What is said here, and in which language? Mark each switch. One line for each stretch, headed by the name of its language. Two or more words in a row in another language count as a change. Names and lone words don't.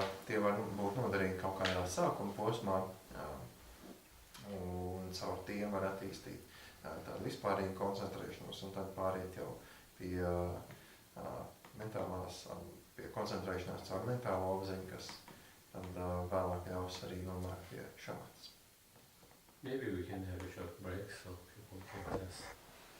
Latvian: Tie var būt noderīgi kaut kādā sākuma posmā, un caur tiem var attīstīt tādu vispārīgu koncentrēšanos, un tad pāriet jau pie mentālās, pie koncentrēšanās caur mentālo apziņu, kas tad vēlāk ļaus arī nonākt pie šamatas.
English: Maybe we can have a short break so people can just